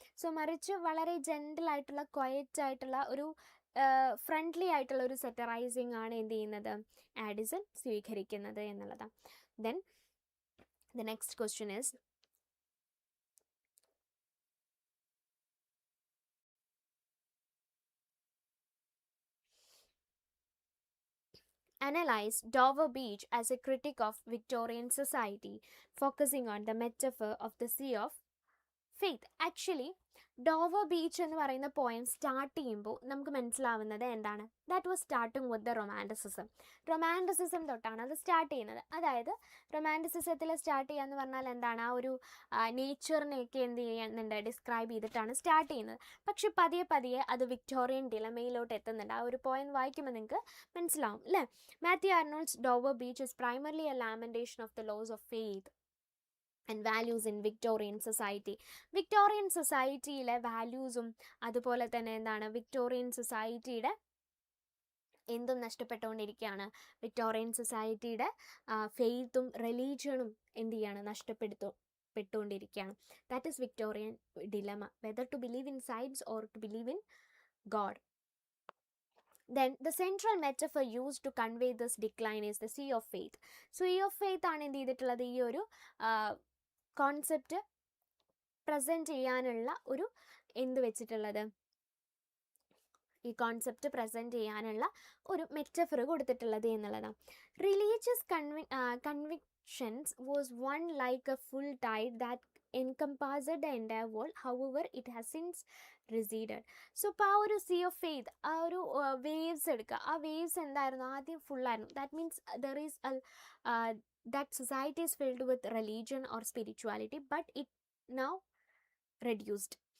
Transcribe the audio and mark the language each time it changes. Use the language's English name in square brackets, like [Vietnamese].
[Malayalam] So മറിച്ച് വളരെ ജെൻറലായിട്ടുള്ള quiet ആയിട്ടുള്ള ഒരു ഫ്രണ്ട്ലി ആയിട്ടുള്ള ഒരു സറ്ററൈസിങ് ആണ് എന്ത് ചെയ്യുന്നത്, ആഡിസൺ സ്വീകരിക്കുന്നത് എന്നുള്ളതാണ്. [English] Then the next question is, analyze Dover Beach as a critic of Victorian society, focusing on the metaphor of the sea of faith. Actually [Malayalam] Dover beach എന്ന് പറയുന്ന പോയം സ്റ്റാർട്ട് ചെയ്യുമ്പോൾ നമുക്ക് മനസ്സിലാവുന്നത് എന്താണ്? [English] that was starting with the romanticism [Malayalam] തൊട്ടാണ് അത് start ചെയ്യുന്നത്. അതായത് റൊമാൻറ്റിസിസത്തിൽ സ്റ്റാർട്ട് ചെയ്യുക എന്ന് പറഞ്ഞാൽ എന്താണ്? ആ ഒരു നേച്ചറിനെയൊക്കെ എന്ത് ചെയ്യുന്നുണ്ട്, ഡിസ്ക്രൈബ് ചെയ്തിട്ടാണ് സ്റ്റാർട്ട് ചെയ്യുന്നത്. പക്ഷെ പതിയെ പതിയെ അത് വിക്ടോറിയൻ ഡിലമയിലോട്ട് എത്തുന്നുണ്ട്. ആ ഒരു പോയം വായിക്കുമ്പോൾ നിങ്ങൾക്ക് മനസ്സിലാവും അല്ലേ? [English] Matthew Arnold's Dover Beach is primarily a lamentation of the loss of faith and values in Victorian society. [Malayalam] Victorian സൊസൈറ്റിയിലെ വാല്യൂസും അതുപോലെ തന്നെ എന്താണ്, വിക്ടോറിയൻ സൊസൈറ്റിയുടെ എന്തും നഷ്ടപ്പെട്ടുകൊണ്ടിരിക്കുകയാണ്. വിക്ടോറിയൻ സൊസൈറ്റിയുടെ ഫെയ്ത്തും റിലീജിയണും എന്ത് ചെയ്യാണ്, നഷ്ടപ്പെട്ടുകൊണ്ടിരിക്കുകയാണ്. [English] That is Victorian dilemma, whether to believe in science or to believe in God. Then the central metaphor used to convey this decline is the sea of faith. [Malayalam] Sea of faith ആണ് എന്ത് ചെയ്തിട്ടുള്ളത്, ഈ ഒരു concept present ചെയ്യാനുള്ള ഒരു എന്ത് വെച്ചിട്ടുള്ളത്, ഈ കോൺസെപ്റ്റ് പ്രസൻറ്റ് ചെയ്യാനുള്ള ഒരു മെറ്റഫർ കൊടുത്തിട്ടുള്ളത് എന്നുള്ളതാണ്. [English] Religious convictions was one like a full tide that encompassed the entire world. However, it has since receded. [Malayalam] So ഇപ്പോൾ ആ ഒരു സീ ഓഫ് ഫെയ്ത്ത്, ആ ഒരു വേവ്സ് എടുക്കുക. ആ വേവ്സ് എന്തായിരുന്നു, ആദ്യം ഫുള്ളായിരുന്നു. [English] That means there is that society is filled with religion or spirituality, but it now reduced.